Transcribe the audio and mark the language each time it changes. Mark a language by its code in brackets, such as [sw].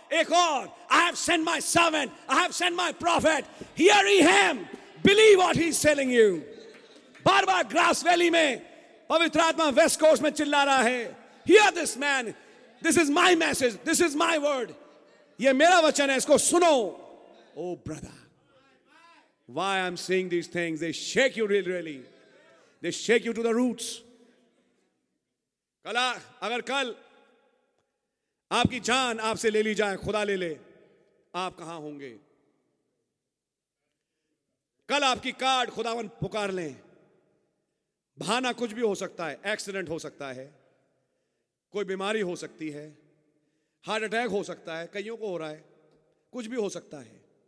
[en] I have sent my servant, I have sent my prophet, here he am, believe what he is telling you. [hi] Bar bar grass valley में पवित्र आत्मा west coast में चिल्ला रहा है, [en] hear this man, this is my message, this is my word, [hi] ये मेरा वचन है, इसको सुनो। [en] Oh brother, why I'm saying these things, they shake you really, they shake you to the roots. [hi] अगर कल आपकी जान आपसे ले ली जाए, खुदा ले ले, आप कहां होंगे? कल आपकी कार्ड खुदावन पुकार लें, बहाना कुछ भी हो सकता है, एक्सीडेंट हो सकता है, कोई बीमारी हो सकती है, हार्ट अटैक हो सकता है, कईयों को हो रहा है, कुछ भी हो सकता है।